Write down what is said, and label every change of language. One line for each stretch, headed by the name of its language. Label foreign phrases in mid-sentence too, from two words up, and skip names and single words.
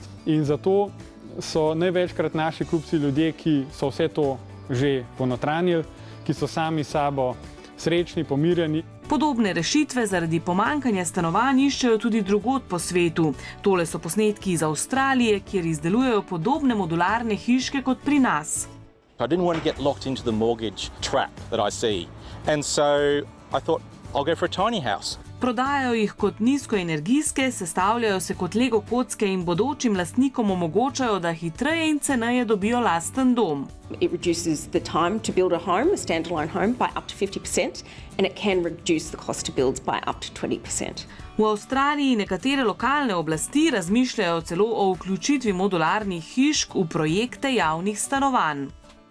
Slovenian: In zato so največkrat naši kupci ljudje, ki so vse to že ponotranjili, ki so sami s sabo srečni, pomirjeni. Podobne rešitve zaradi pomanjkanja stanovanj iščejo tudi drugod po svetu. Tole so posnetki iz Avstralije, kjer izdelujejo podobne modularne hiške kot pri nas.
English: I didn't want to get locked into the mortgage trap that I see. And so I thought, I'll go for a tiny house.
Slovenian: Prodajajo jih kot nizkoenergijske, sestavljajo se kot Lego kocke in bodočim lastnikom omogočajo, da hitreje in ceneje dobijo lasten dom.
English: It reduces the time to build a home, a standalone home, by up to 50%, and it can reduce the cost to build by up to 20%.
Slovenian: V Avstraliji nekatere lokalne oblasti razmišljajo celo o vključitvi modularnih hišk v projekte javnih stanovanj.